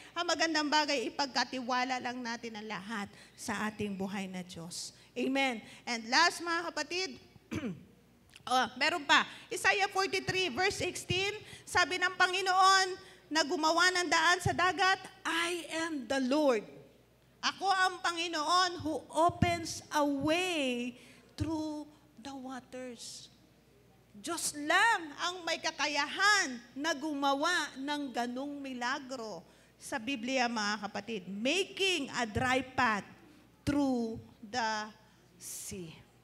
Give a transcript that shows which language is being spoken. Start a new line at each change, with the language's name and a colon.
Filipino: Ang magandang bagay, ipagkatiwala lang natin ang lahat sa ating buhay na Diyos. Amen? And last, mga kapatid, meron pa. Isaiah 43 verse 16, sabi ng Panginoon na gumawa ng daan sa dagat,
English: I am the Lord.
Filipino: Ako ang Panginoon
English: who opens a way through the waters.
Filipino: Diyos lang ang may kakayahan na gumawa ng ganung milagro sa Biblia, mga kapatid.
English: Making a dry path through the sea.